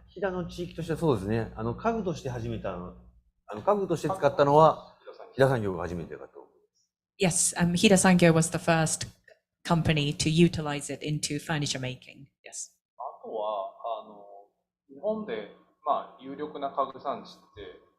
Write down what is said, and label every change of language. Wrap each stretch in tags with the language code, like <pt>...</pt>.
<ja>飛騨の地域としてはそうですね。家具として始めた家具として使ったのは飛騨産業が初めてだと。</ja> <en>Yes, Hida Sangyo was the first company to utilize it into furniture making. Yes.</en> <ja>あとは日本で有力な家具産地って</ja>